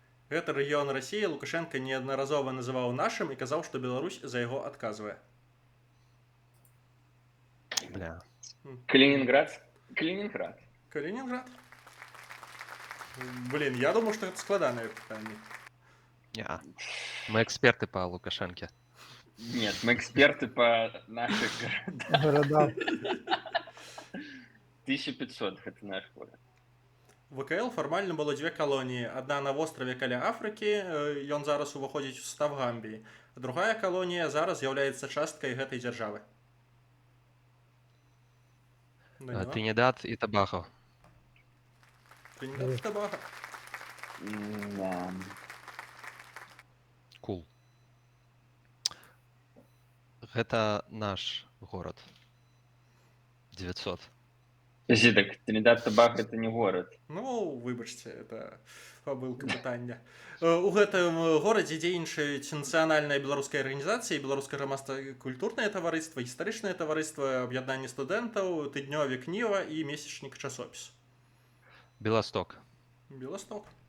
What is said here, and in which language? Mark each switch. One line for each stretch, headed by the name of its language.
Belarusian: Гэты рэгіён Расіі Лукашенко неаднаразова называў нашым і казаў, што Беларусь за яго адказвае. Бля.
Russian: Калининград? Калининград.
Belarusian: Калінінград? Блін, я думаю, што гэта складанае пытанне. Неа.
Russian: Мы эксперты по Лукашенке. Нет, мы эксперты по наших городах. Города. 1500 это наш город.
Belarusian: ВКЛ фармальна было дзве калоніі. Адна на востраве каля Афрыкі, ён зараз уваходзіць у состав Гамбіі. Другая калонія зараз з'яўляецца часткай гэтай дзяржавы.
Russian: Тринидад и Тобаго.
Belarusian: Тринидад і Тобаго.
Russian: Да. Кул.
Belarusian: Гэта наш город. 900.
Russian: Подожди, так Тринидад Тобаго это не город.
Belarusian: Ну, выбачце, это памылка пытання. У гэтым горадзе дзейнічаюць нацыянальная беларуская арганізацыя, беларускае грамадства-культурнае таварыства, гістарычнае таварыства, аб'яднанне студэнтаў, тыднёвік Ніва і месячнік часопіс.
Russian: Белосток. Белосток.